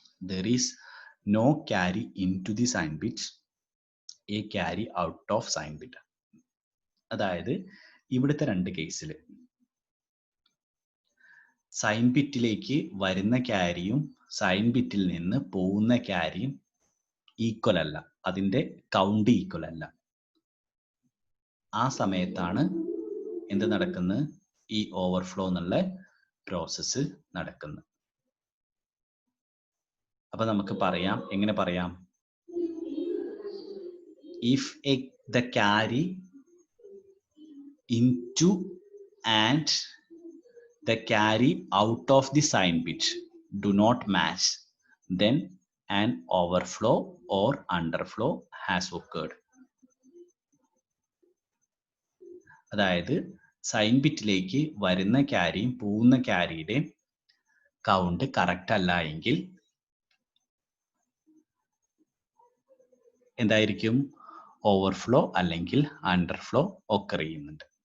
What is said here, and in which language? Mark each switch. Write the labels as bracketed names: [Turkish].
[English] There is no carry into the sign bit, a carry out of sign bit. [Malayalam] അതായത് ഇവിടുത്തെ രണ്ട് കേസിൽ sign ബിറ്റിലേക്ക് വരുന്ന ക്യാരിയും സൈൻ ബിറ്റിൽ നിന്ന് പോകുന്ന ക്യാരിയും ഈക്വൽ അല്ല, അതിന്റെ കൗണ്ട് ഈക്വൽ അല്ല. ആ സമയത്താണ് എന്ത് നടക്കുന്നത്? ഈ ഓവർഫ്ലോ എന്നുള്ള പ്രോസസ്സ് നടക്കുന്നത്. അപ്പൊ നമുക്ക് പറയാം, എങ്ങനെ പറയാം? [English] If the carry into and the carry out of the sign bit do not match, then an overflow or underflow has occurred. [Malayalam] അതായത് സൈൻ ബിറ്റിലേക്ക് വരുന്ന ക്യാരിയും പോകുന്ന ക്യാരിയുടെ കൗണ്ട് കറക്റ്റ് അല്ല എങ്കിൽ എന്തായിരിക്കും? ഓവർഫ്ലോ അല്ലെങ്കിൽ അണ്ടർഫ്ലോ ഒക്കർ ചെയ്യുന്നുണ്ട്.